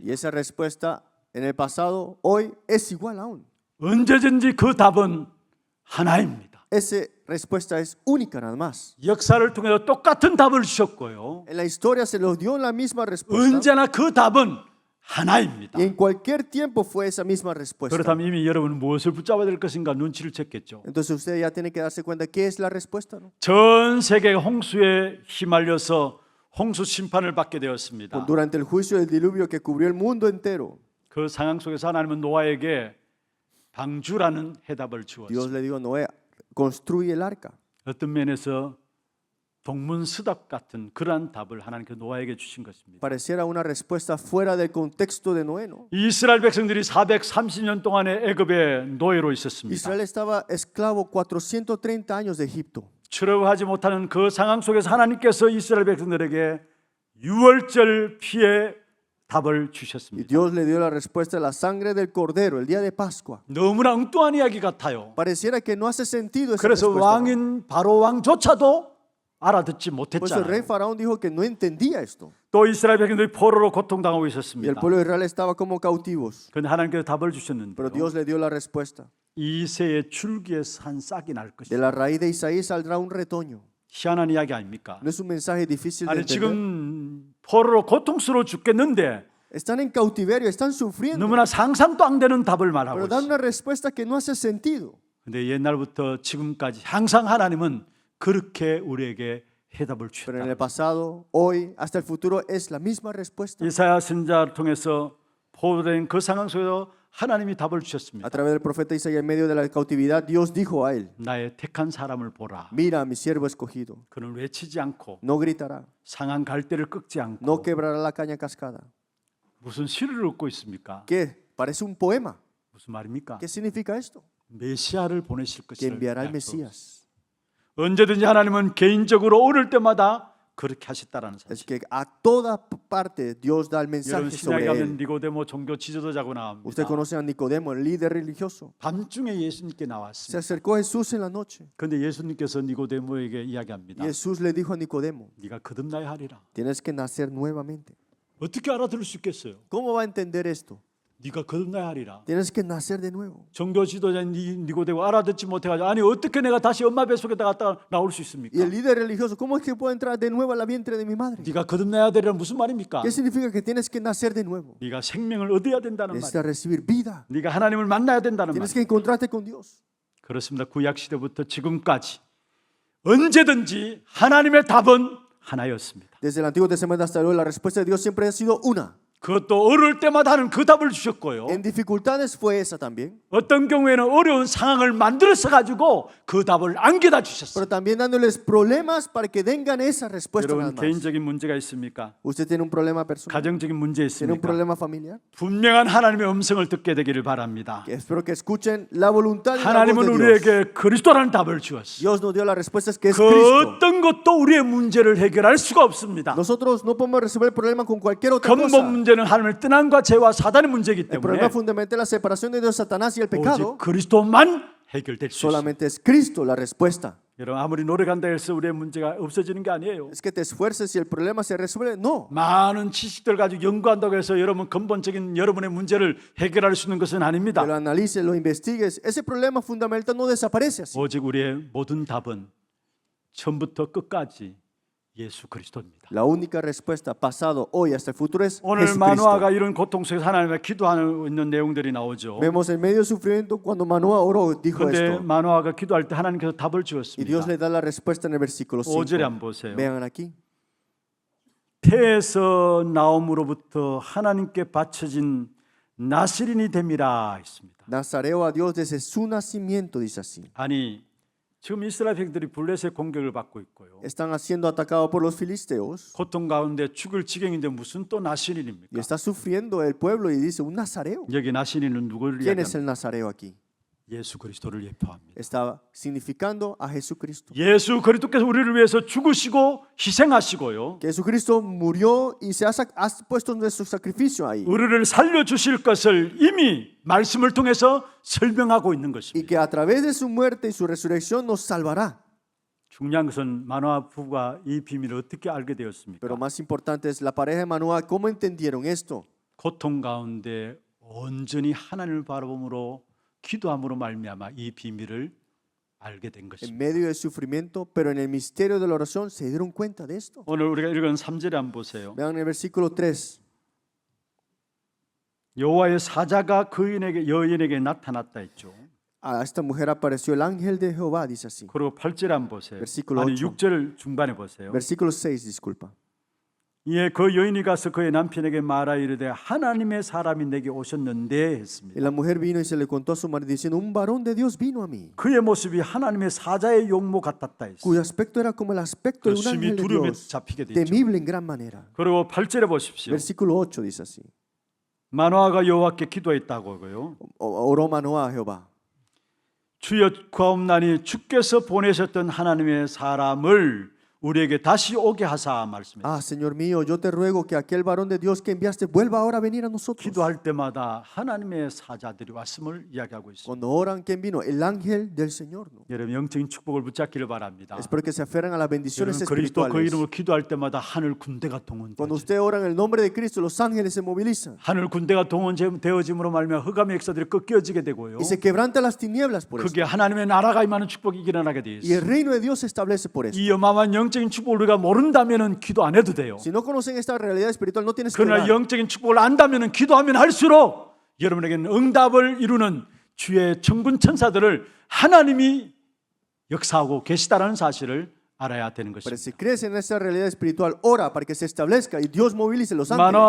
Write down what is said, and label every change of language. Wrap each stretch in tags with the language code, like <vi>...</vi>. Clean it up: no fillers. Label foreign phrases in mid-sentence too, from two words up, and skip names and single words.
<es>Y esa respuesta en el pasado, hoy, es igual aún.</es> <ko>언제든지 그 답은 하나입니다.</ko> <es>Esa respuesta es única nada más.</es> <ko>역사를 통해서 똑같은 답을 주셨고요.</ko> <es>En la historia se los dio la misma respuesta.</es> <ko>언제나 그 답은 하나입니다.</ko> <es>Y en cualquier tiempo fue esa misma respuesta.</es> <ko>그렇다면 이미 여러분은 무엇을 붙잡아야 될 것인가 눈치를 챘겠죠.</ko> <es>Entonces usted ya tiene que darse cuenta qué es la respuesta, ¿no?</es> <ko>전 세계가 홍수에 휘말려서 홍수 심판을 받게 되었습니다.</ko> <es>Durante el juicio del diluvio que cubrió el mundo entero,</es> <ko>그 상황 속에서 하나님은 노아에게 방주라는 해답을</ko> <es>Dios</es> <ko>주었습니다.</ko> <es>le dijo a Noé, construye el arca.</es> <ko>어떤 면에서 동문서답 같은 그러한 답을 하나님께 노아에게 주신 것입니다.</ko> <es>Pareciera una respuesta fuera del contexto de Noé, ¿no?</es> <ko>이스라엘 백성들이 430년 동안의 애굽의 노예로 있었습니다.</ko> <es>Israel estaba esclavo 430 años de Egipto.</es> <ko>출애굽하지 못하는 그 상황 속에서 하나님께서 이스라엘 백성들에게 유월절 피의 답을</ko> <es>Y</es> <ko>주셨습니다.</ko> <es>Dios le dio la respuesta a la sangre del cordero, el día de Pascua.</es> <ko>너무나 엉뚱한 이야기 같아요.</ko> <es>Pareciera que no hace sentido esa</es> <ko>그래서</ko> <es>respuesta, ¿no?</es> <ko>왕인 바로 왕조차도 알아듣지</ko> <es>Por eso el rey</es> <ko>못했잖아요.</ko> <es>Faraón dijo que no entendía esto.</es> <ko>또 이스라엘 백성들이 포로로 고통당하고</ko> <es>Y el</es> <ko>있었습니다.</ko> <es>pueblo de Israel estaba como cautivos.</es> <ko>그런데 하나님께서 답을</ko> <es>Pero</es> <ko>주셨는데요.</ko> <es>Dios le dio la respuesta.</es> <ko>이새의 줄기에서 한 싹이 날</ko> <es>De</es> <ko>것이다.</ko> <es>la raíz de Isaí saldrá un retoño.</es> <ko>희한한 이야기 아닙니까?</ko> <es>No es un mensaje difícil de</es> <ko>아니</ko> <es>entender.</es> <ko>지금 포로로 고통스러워 죽겠는데</ko> <es>Están en cautiverio, están sufriendo.</es> <ko>너무나 상상도 안 되는 답을 말하고</ko> <es>Pero dan</es> <ko>있어요.</ko> <es>una respuesta que no hace sentido.</es> <ko>근데 옛날부터 지금까지 항상 하나님은 그렇게 우리에게 해답을</ko> <es>Pero en el</es> <ko>주셨다.</ko> <es>pasado, hoy, hasta el futuro es la misma respuesta.</es> <ko>이사야 선지자를 통해서 포로된 그 상황 속에서 하나님이 답을</ko> <es>A</es> <ko>주셨습니다.</ko> <es>través del profeta Isaías en medio de la cautividad, Dios dijo a él,</es> <ko>나의 택한 사람을 보라.</ko> <es>mira a mi siervo escogido,</es> <ko>그는 외치지 않고</ko> <es>no gritará,</es> <ko>상한 갈대를 꺾지 않고</ko> <es>no quebrará la caña cascada.</es> <ko>무슨 시를 읽고 있습니까?</ko> <es>¿Qué? Parece un poema.</es> <ko>무슨 말입니까?</ko> <es>¿Qué significa esto?</es> <ko>메시아를 보내실</ko> <es>Que</es> <ko>것을</ko> <es>enviará al</es> <ko>약속하셨어요.</ko> <es>Mesías.</es> <ko>언제든지 하나님은 개인적으로 어릴 때마다 그렇게 하셨다라는</ko> <es>Es</es> <ko>사실.</ko> <es>que a toda parte Dios da el</es> <ko>여러분</ko> <es>mensaje</es> <ko>신약에</ko> <es>sobre</es> <ko>가면</ko> <es>él.</es> <ko>니고데모 종교 지도자고</ko> <es>Usted</es> <ko>나옵니다.</ko> <es>conoce a Nicodemo, el líder religioso.</es> <ko>밤중에 예수님께</ko> <es>Se</es> <ko>나왔습니다.</ko> <es>acercó a Jesús en la noche</es> <ko>그런데 예수님께서 니고데모에게</ko> <es>y</es> <ko>이야기합니다.</ko> <es>Jesús le dijo a Nicodemo,</es> <ko>네가 거듭나야 하리라.</ko> <es>tienes que nacer nuevamente.</es> <ko>어떻게 알아들을 수 있겠어요?</ko> <es>¿Cómo va a entender esto?</es> <ko>네가 거듭나야 하리라.</ko> <es>Tienes que nacer de nuevo.</es> <ko>종교 지도자인 니고데모 알아듣지 못해가지고 아니 어떻게 내가 다시 엄마 뱃속에다 갔다 나올 수</ko> <es>Y</es> <ko>있습니까?</ko> <es>el líder religioso, ¿cómo es que puedo entrar de nuevo al vientre de mi madre?</es> <ko>네가 거듭나야 되리란 무슨 말입니까?</ko> <es>¿Qué significa que tienes que nacer de nuevo?</es> <ko>네가 생명을 얻어야 된다는 말이에요.</ko> <es>Necesitas recibir vida.</es> <ko>네가 하나님을 만나야 된다는</ko> <es>Tienes</es> <ko>말이에요.</ko> <es>que encontrarte con Dios.</es> <ko>그렇습니다. 구약 시대부터 지금까지 언제든지 하나님의 답은 하나였습니다.</ko> <es>Desde el Antiguo Testamento hasta hoy, la respuesta de Dios siempre ha sido una.</es> <ko>그것도 어려울 때마다 하는 그 답을 주셨고요.</ko> <es>En dificultades fue esa también,</es> <ko>어떤 경우에는 어려운 상황을 만들어서 가지고 그 답을 안겨다 주셨어요.</ko> <es>pero también dándoles problemas para que tengan esa respuesta.</es> <ko>여러분</ko> <es>Nada más.</es> <ko>개인적인 문제가 있습니까?</ko> <es>¿Usted tiene un problema personal?</es> <ko>가정적인 문제</ko> <es>¿Tiene un</es> <ko>있습니까?</ko> <es>problema familiar?</es> <ko>분명한 하나님의 음성을 듣게 되기를 바랍니다.</ko> <es>Que espero que escuchen la voluntad y la voz</es> <ko>하나님은</ko> <es>de Dios.</es> <ko>우리에게 그리스도라는 답을 주었어요.</ko> <es>Dios nos dio las respuestas que es</es> <ko>그</ko> <es>Cristo.</es> <ko>어떤 것도 우리의 문제를 해결할 수가 없습니다.</ko> <es>Nosotros no podemos resolver el problema con cualquier otra</es> <ko>근본</ko> <es>cosa.</es> <ko>문제는 하나님의 떠남과 죄와 사단의 문제이기</ko> <es>El problema</es> <ko>때문에</ko> <es>fundamental es la separación de Dios, Satanás y el</es> <ko>오직</ko> <es>pecado.</es> <ko>그리스도만 해결될 수 있습니다.</ko> <es>Solamente es Cristo la respuesta. 여러분 아무리 노력한다 해서 우리의 문제가 없어지는 게 아니에요. Es que te esfuerces y el problema se resuelve. No.</es> <ko>많은 지식들 가지고 연구한다고 해서 여러분 근본적인 여러분의 문제를 해결할 수 있는 것은 아닙니다.</ko> <es>Que lo analices, lo investigues. Ese problema fundamental no desaparece así.</es> <ko>오직 우리의 모든 답은 처음부터 끝까지 예수 그리스도입니다.</ko> <es>La única respuesta, pasado, hoy, hasta el futuro es</es> <ko>오늘</ko> <es>Jesucristo.</es> <ko>마누아가 이런 고통 속에서 하나님께 기도하는 있는 내용들이 나오죠.</ko> <es>Vemos en medio del sufrimiento cuando Manoah oró, dijo</es> <ko>그런데</ko> <es>esto.</es> <ko>마누아가 기도할 때 하나님께서 답을</ko> <es>Y Dios</es> <ko>주었습니다.</ko> <es>le da la respuesta en el versículo</es> <ko>5절에</ko> <es>5.</es> <ko>한번 보세요.</ko> <es>Vean aquí.</es> <ko>태에서 나옴으로부터 하나님께 바쳐진 나스린이 됨이라 했습니다.</ko> <es>Nazareo a Dios desde su nacimiento, dice así.</es> <ko>아니 지금 이스라엘 백들이 블레셋의 공격을 받고 있고요.</ko> <es>Están siendo atacados por los filisteos</es> <ko>고통 가운데 죽을 지경인데 무슨 또</ko> <es>y</es> <ko>나스린입니까?</ko> <es>está sufriendo el pueblo y dice, un nazareo.</es> <ko>여기 나스린은 누구를</ko> <es>¿Quién es</es> <ko>이야기합니까?</ko> <es>el nazareo aquí?</es> <ko>예수 그리스도를 예표합니다.</ko> <es>Está significando a Jesucristo.</es> <ko>예수 그리스도께서 우리를 위해서 죽으시고 희생하시고요.</ko> <es>Que Jesucristo murió y se ha puesto nuestro sacrificio ahí.</es> <ko>우리를 살려주실 것을 이미 말씀을 통해서 설명하고 있는</ko> <es>Y</es> <ko>것입니다.</ko> <es>que a través de su muerte y su resurrección nos salvará.</es> <ko>중요한 것은 마노아 부부가 이 비밀을 어떻게 알게 되었습니까?</ko> <es>Pero más importante es la pareja de Manoah, ¿cómo entendieron esto?</es> <ko>고통 가운데 온전히 하나님을 바라봄으로 기도함으로 말미암아 이 비밀을 알게 된</ko> <es>En</es> <ko>것입니다.</ko> <es>medio del sufrimiento, pero en el misterio de la oración se dieron cuenta de esto.</es> <ko>오늘 우리가 읽은 3절에 한번 보세요.</ko> <es>Vean el versículo 3.</es> <ko>여호와의 사자가 여인에게 나타났다 했죠.</ko> <es>A esta mujer apareció el ángel de Jehová, dice así.</es> <ko>그리고 8절에 한번 보세요.</ko> <es>Versículo</es> <ko>아니</ko> <es>8.</es> <ko>6절 중반에 보세요.</ko> <es>Versículo 6, disculpa.</es> <ko>이에 그 여인이 가서 그의 남편에게 말하 이르되 하나님의 사람이 내게 오셨는데</ko> <es>Y</es> <ko>했습니다.</ko> <es>la mujer vino y se le contó a su marido diciendo, un varón de Dios vino a mí,</es> <ko>그의 모습이 하나님의 사자의 용모 같았다 했어요.</ko> <es>cuyo aspecto era como el aspecto</es> <ko>그</ko> <es>de un</es> <ko>심히</ko> <es>ángel de</es> <ko>두려움에</ko> <es>Dios,</es> <ko>잡히게 되죠.</ko> <es>temible en gran manera.</es> <ko>그리고 8절에 보십시오.</ko> <es>Versículo 8 dice así.</es> <ko>마노아가 여호와께 기도했다고요.</ko> <es>Oró Manoah a Jehová.</es> <ko>주여 구하옵나니 주께서 보내셨던 하나님의 사람을 우리에게 다시 오게 하사 말씀했습니다.</ko> <es>Ah, Señor mío, yo te ruego que aquel varón de Dios que enviaste vuelva ahora a venir a nosotros.</es> <ko>기도할 때마다 하나님의 사자들이 왔음을 이야기하고 있습니다.</ko> <es>Cuando oran, ¿quién vino? El ángel del Señor, ¿no?</es> <ko>여러분 영적인 축복을 붙잡기를 바랍니다.</ko> <es>Espero que se aferren a las bendiciones</es> <ko>여러분 그리스도 그</ko> <es>espirituales.</es> <ko>이름으로 기도할 때마다 하늘 군대가</ko> <es>Cuando</es> <ko>동원되죠.</ko> <es>usted ora en el nombre de Cristo, los ángeles se movilizan</es> <ko>하늘 군대가 동원되어짐으로 말미암아 흑암의 역사들이 꺾여지게 되고요.</ko> <es>y se quebrantan las tinieblas por eso.</es> <ko>그게 하나님의 나라가 임하는 축복이 일어나게 돼</ko> <es>Y el</es> <ko>있어요.</ko> <es>reino de Dios se establece por eso.</es> <ko>이 어마어마한 영적인 축복을 우리가 모른다면은 기도 안 해도 돼요.</ko> <es>Si no conocen esta realidad espiritual, no tienes que</es> <ko>그러나</ko> <es>orar.</es> <ko>영적인 축복을 안다면은 기도하면 할수록 여러분에게는 응답을 이루는 주의 천군 천사들을 하나님이 역사하고 계시다라는 사실을 알아야 되는</ko> <es>Pero</es> <ko>것입니다.</ko> <es>si crees en esta realidad espiritual, ora para que se establezca y Dios movilice los</es> <ko>마노아</ko>